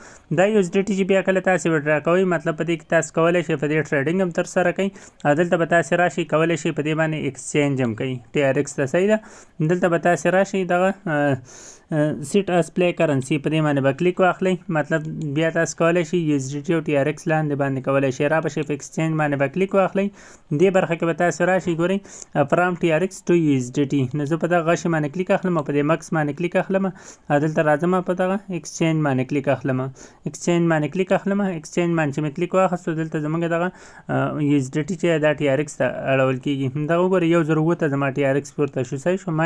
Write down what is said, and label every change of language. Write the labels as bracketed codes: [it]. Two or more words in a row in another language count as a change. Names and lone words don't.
[ps] دا یو ایس ډي ټي چې بیا کله تاسو وډرا کوئ مطلب په دې کې تاسو کولی شئ په دې ټریډینګ هم ترسره کوئ او دلته به تاسو راشئ کولی شئ په دې باندې ایکسچینج هم کوئ ټي ار ایکس ته. صحیح ده. دلته به تاسو راشئ دغه سیټ اس پلی کرنسی په دې باندې به کلیک واخلئ. مطلب بیا تاسو کولی شئ USDT او TRX لاندې باندې کولی شئ را بشئ په ایکسچینج باندې به کلیک واخلئ. دې برخه کې به تاسو راشئ ګورئ [en] from TRX to USDT. [ps] نو زه په دغه غشي باندې کلیک اخلم او په دې مکس باندې کلیک اخلم او دلته راځم په دغه ایکسچینج باندې کلیک اخلم. ایکسچینج باندې کلیک اخلم. ایکسچینج باندې چې مې کلیک واخیستو دلته زموږ دغه USDT چې دا TRX ته اړول کېږي. دا وګورئ 1007 زما TRX پورته شو. صحیح شو.